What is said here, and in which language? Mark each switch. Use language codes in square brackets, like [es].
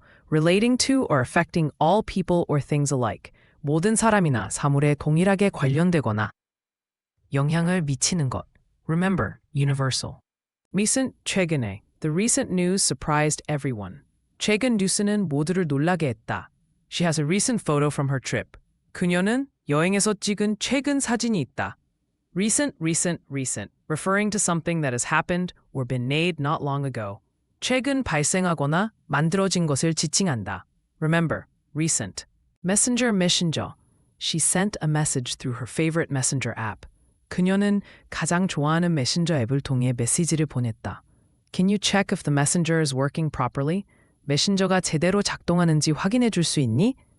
[en] Relating to or affecting all people or things alike. [ko] 모든 사람이나 사물에 동일하게 관련되거나 영향을 미치는 것. [en] Remember, universal. recent, 최근에. The recent news surprised everyone. [ko] 최근 뉴스는 모두를 놀라게 했다. [en] She has a recent photo from her trip. [ko] 그녀는 여행에서 찍은 최근 사진이 있다. [en] Recent, referring to something that has happened or been made not long ago. [ko] 최근 발생하거나 만들어진 것을 지칭한다. [en] Remember, recent. Messenger. She sent a message through her favorite messenger app. [ko] 그녀는 가장 좋아하는 메신저 앱을 통해 메시지를 보냈다. [en] Can you check if the messenger is working properly? [ko] 메신저가 제대로 작동하는지 확인해 줄 수 있니?